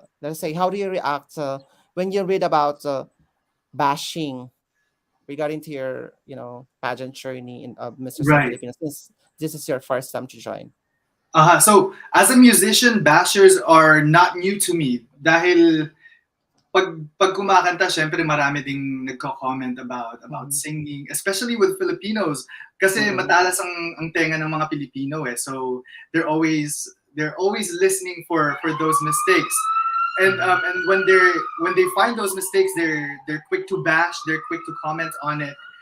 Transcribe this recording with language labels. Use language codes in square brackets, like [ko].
[en] Let's say, how do you react when you read about bashing regarding to your, pageant journey in Mistress of Right. Filipinas? Since this is your first time to join. So, as a musician, bashers are not new to me. [tl] Dahil pag kumakanta, syempre marami ding nagko-comment about Mhm. [en] singing, especially with Filipinos. [tl] Kasi Mhm. matalas ang tenga ng mga Pilipino eh. [en] So they're always listening for those mistakes. And when they find those mistakes, they're quick to bash, they're quick to comment on it.